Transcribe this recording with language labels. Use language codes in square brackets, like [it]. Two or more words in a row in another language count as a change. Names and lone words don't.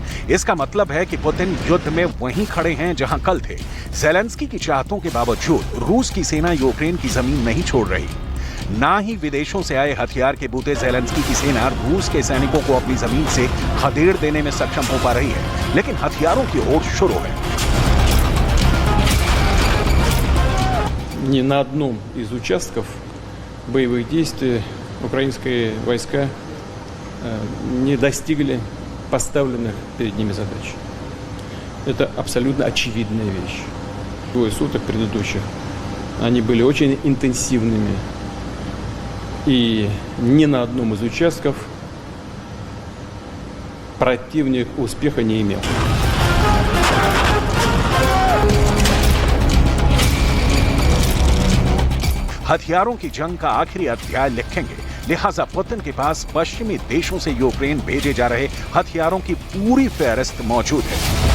[hi] इसका मतलब है कि पुतिन युद्ध में वहीं खड़े हैं जहां कल थे। ज़ेलेंस्की की चाहतों के बावजूद रूस की सेना यूक्रेन की जमीन नहीं छोड़ रही। ना ही विदेशों से आए हथियार के बूते ज़ेलेंस्की की सेना रूस के सैनिकों को अपनी जमीन से खदेड़ देने में सक्षम हो पा रही है, लेकिन हथियारों की होड़ शुरू है। [ru] Ни на одном из участков боевых действий украинские войска не достигли поставленных перед ними задач. Это абсолютно очевидная вещь. Двое суток предыдущих они были очень интенсивными, и ни на одном из участков противник успеха не имел. [hi] हथियारों की जंग का आखिरी अध्याय लिखेंगे, लिहाजा पुतिन के पास पश्चिमी देशों से यूक्रेन भेजे जा रहे हथियारों की पूरी फहरिस्त मौजूद है।